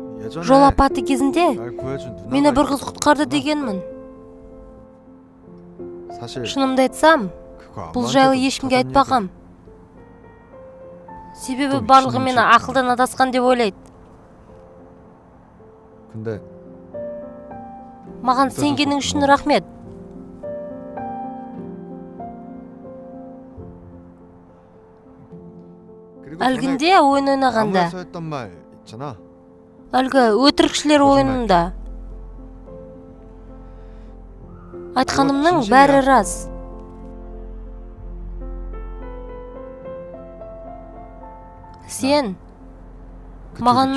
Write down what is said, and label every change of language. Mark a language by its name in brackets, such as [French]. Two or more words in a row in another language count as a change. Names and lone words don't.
[Kazakh] Жол апаты кезінде [Korean] 날 구해준 누나가 [Kazakh] мені бір қыз [Korean] 있었구나. [Kazakh] құтқарды дегенмін. [Korean] 사실 [Kazakh] Шынымды айтсам, [Korean] 그거 [Kazakh] бұл [Korean] 아무한테도 [Kazakh] жайлы ешкімге [Korean] 못하던 [Kazakh] айтпағам. Себебі [Korean] 또 [Kazakh] барлығы [Korean] 미친놈 [Kazakh] мені [Korean] 새끼야. [Kazakh] ақылдан адасқан деп ойлайды. [Korean] 얘기야. 근데 [Kazakh] Маған сенгенің үшін рахмет. [Korean] 그리고 [Kazakh] Әлгінде ойын ойнағанда, [Korean] 나무에서 했던 말 있잖아. [Kazakh] әлгі өтірікшілер ойынында айтқанымның бәрі рас. Сен [Korean] 그쪽이 [Kazakh] маған